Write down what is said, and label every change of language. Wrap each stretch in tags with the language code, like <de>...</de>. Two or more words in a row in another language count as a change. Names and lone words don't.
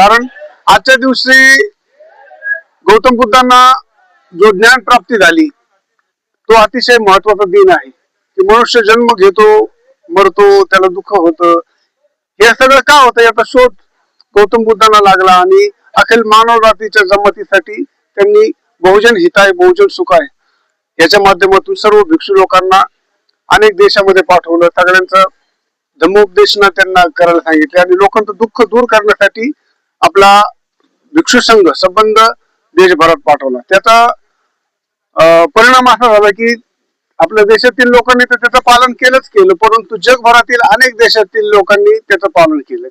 <mr>कारण आजच्या दिवशी गौतम बुद्धांना जो ज्ञान प्राप्ती झाली तो अतिशय महत्त्वाचा दिन आहे की मनुष्य जन्म घेतो, मरतो, त्याला दुःख होतं। हे सगळं का होतं याचा शोध गौतम बुद्धांना लागला आणि अखिल मानव जातीच्या जमातीसाठी त्यांनी</mr> <pi>बहुजन हिताय बहुजन सुखाय</pi> <mr>याच्या माध्यमातून सर्व भिक्षू लोकांना अनेक देशामध्ये पाठवलं, सगळ्यांचं धम्मोपदेशना त्यांना करायला सांगितले आणि लोकांचं दुःख दूर करण्यासाठी आपला भिक्षू संघ संबंध देशभरात पाठवला. त्याचा परिणाम असा झाला की आपल्या देशातील लोकांनी तर त्याचं पालन केलंच केलं, परंतु जगभरातील अनेक देशातील लोकांनी त्याचं पालन केलं.</mr>